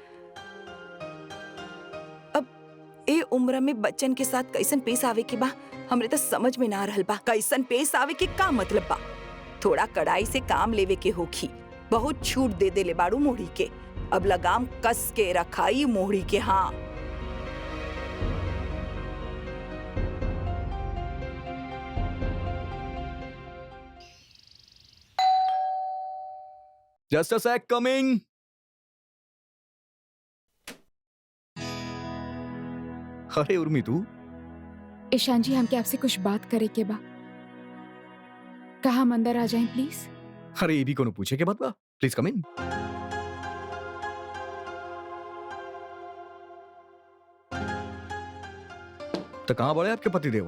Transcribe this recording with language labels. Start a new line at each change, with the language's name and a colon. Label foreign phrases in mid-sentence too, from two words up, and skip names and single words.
Bhojpuri: अब ए उम्र में बच्चन के साथ कैसन पेश आवे के बा, हमरे तो समझ में ना रहल बा। कैसन पेश आवे के का मतलब बा? थोड़ा कड़ाई से काम लेवे के होखी। बहुत छूट दे देले बाड़ू मोहड़ी के, अब लगाम कस के रखाई मोहड़ी के। हाँ,
English: Just a sec, coming.
Bhojpuri: अरे उर्मी तू? ईशान जी, हमके आपसे कुछ बात करे के बा। कहा हम अंदर आ जाएं प्लीज? अरे ये भी कोनो पूछे के बात बा?
English: please come in.
Bhojpuri: तो कहाँ बड़े आपके पतिदेव?